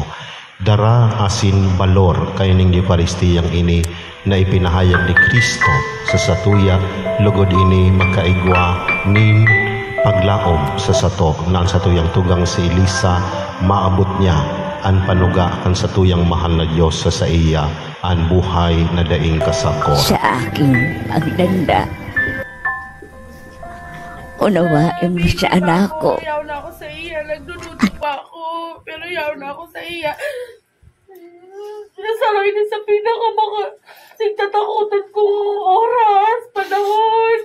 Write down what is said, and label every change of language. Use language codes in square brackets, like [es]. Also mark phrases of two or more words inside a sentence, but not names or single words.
[bik] Dara asin balor kayaning Eucharistiyang ini na ipinahayag ni Kristo sa satuya, lugod ini magkaigwa nin paglaom sa sato na ang satuyang tugang si Elisa maabot niya ang panuga kan satuyang mahal na Diyos sa iya ang buhay na daing kasagkoran. [tl] Sa aking pagdanda, unawain mo sa anak ko. [bik] Yaw na ako sa iya, nagdududo pa ako, pero yaw na ako sa iya. Nasaroy na sa sigtatakutan kong oras, panahon.